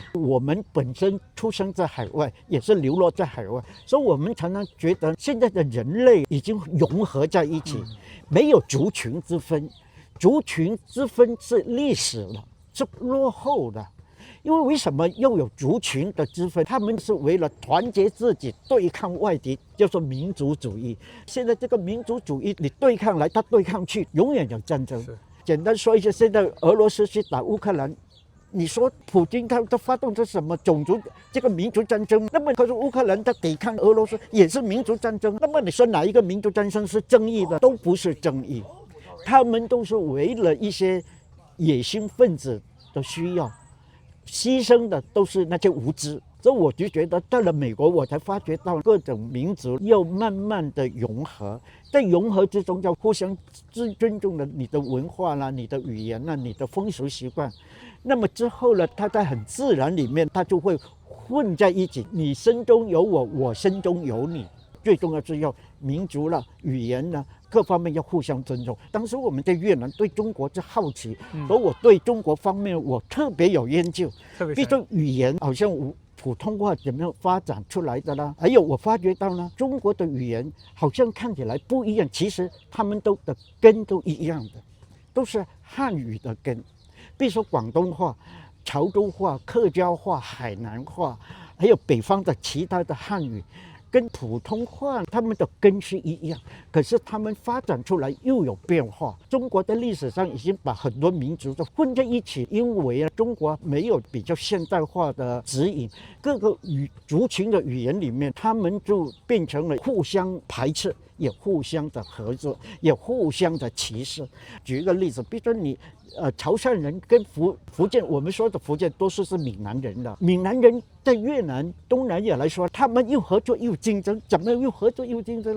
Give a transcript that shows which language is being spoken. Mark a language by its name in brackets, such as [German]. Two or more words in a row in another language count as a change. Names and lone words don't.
[Chinese] 我們本身出生在海外，也是流落在海外，所以我們常常覺得現在的人類已經融合在一起，沒有族群之分。族群之分是歷史了，是落後的。因為什麼又有族群的之分？他們是為了團結自己，對抗外敵，叫做民族主義。現在這個民族主義，你對抗來，他對抗去，永遠有戰爭。簡單說一下，現在俄羅斯去打烏克蘭，你說普京他發動的什麼種族這個民族戰爭？那麼可是烏克蘭他抵抗俄羅斯也是民族戰爭。那麼你說哪一個民族戰爭是正義的？都不是正義，他們都是為了一些野心分子的需要，犧牲的都是那些無知。所以我就覺得到了美國，我才發覺到各種民族要慢慢的融合，在融合之中要互相尊重了你的文化啦、你的語言啦、你的風俗習慣。那麼之後呢，它在很自然裡面，它就會混在一起。你身中有我，我身中有你。最重要是要民族啦、語言啦各方面要互相尊重。當時我們在越南對中國是好奇，所以我對中國方面我特別有研究。比如說語言，好像普通話怎麼樣發展出來的啦？還有我發覺到呢，中國的語言好像看起來不一樣，其實他們的根都一樣的，都是漢語的根。比如說廣東話、潮州話、客家話、海南話，還有北方的其他的漢語，跟普通話他們的根是一樣，可是他們發展出來又有變化。中國的歷史上已經把很多民族都混在一起，因為中國沒有比較現代化的指引，各個族群的語言裡面，他們就變成了互相排斥，也互相的合作，也互相的歧視。舉一個例子，比如說你潮汕人跟福建，我們說的福建多數是閩南人的，閩南人在越南、東南亞來說，他們又合作又競爭，怎麼又合作又競爭？